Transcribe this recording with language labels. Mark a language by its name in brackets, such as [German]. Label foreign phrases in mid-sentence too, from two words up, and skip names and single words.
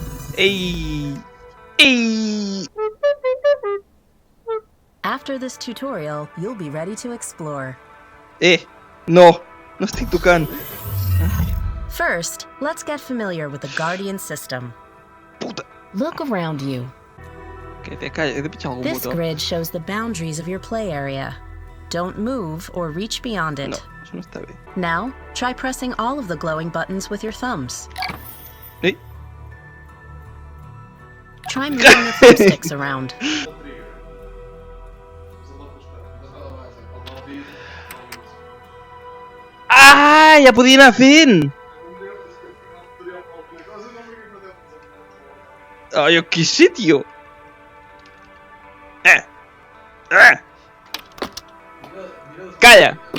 [Catalan] Ei! Ei! [English] After this tutorial, you'll be ready to explore. [Catalan] No! No estic tocant. [English] First, let's get familiar with the Guardian system. [Catalan] Puta! [English] Look around you. [Catalan] Calla, he de pitjar algun [English] This [Catalan] botó. [English] grid shows the boundaries of your play area. Don't move or reach beyond it. [Catalan] No, això no està bé. [English] Now, try pressing all of the glowing buttons with your thumbs. [Catalan] Ei! [English] Try moving your thumbsticks around. Ah! [Catalan] Ja podia anar fent! Ah, jo què sé, tio! Calla!